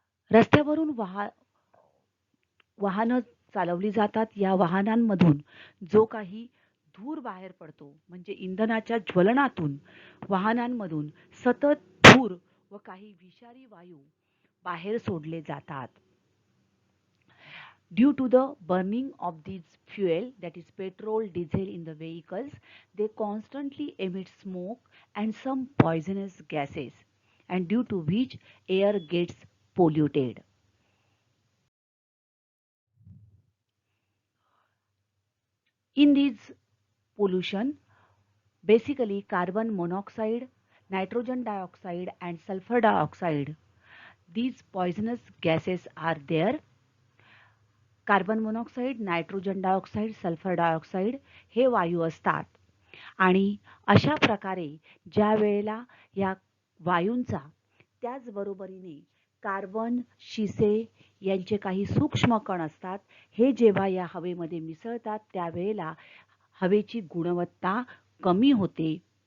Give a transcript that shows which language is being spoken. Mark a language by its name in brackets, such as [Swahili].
[Marathi] रस्त्यावरून वाहनं चालवली जातात, या वाहनांमधून जो काही धूर बाहेर पडतो म्हणजे इंधनाच्या ज्वलनातून वाहनांमधून सतत धूर व काही विषारी वायू बाहेर सोडले जातात. [English] Due to the burning of these fuel, that is petrol, diesel in the vehicles, they constantly emit smoke and some poisonous gases, and due to which air gets polluted. In these pollution, basically carbon monoxide, nitrogen dioxide and sulfur dioxide, these poisonous gases are there. [Marathi] Carbon monoxide, nitrogen dioxide, sulphur dioxide हे वायू असतात आणि अशा प्रकारे ज्या वेळेला या वायूंचा त्याचबरोबरीने कार्बन, शिसे यांचे काही सूक्ष्म कण असतात, हे जेव्हा या हवेमध्ये मिसळतात त्यावेळेला हवेची गुणवत्ता कमी होते.